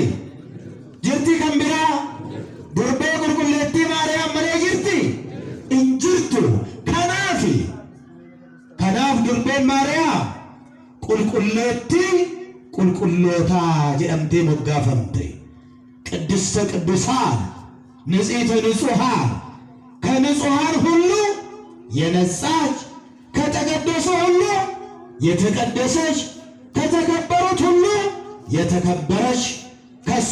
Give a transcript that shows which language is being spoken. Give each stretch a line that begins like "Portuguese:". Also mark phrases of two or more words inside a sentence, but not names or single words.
Oromo: jirti kan biraa? durbee qulqulleettii Maariyaam malee jirti? hin jirtu. kanaaf durbeen Maariyaam qulqulleettii qulqullootaa jedhamtee moggaafamte
Geez: ቅድስተ ቅዱሳን ንጽሕተ ንጹሐን
Amharic: ከንጹሐን ሁሉ የነጻች ከተቀደሱ ሁሉ የተቀደሰች ከተከበሩት ሁሉ የተከበረች ከሷ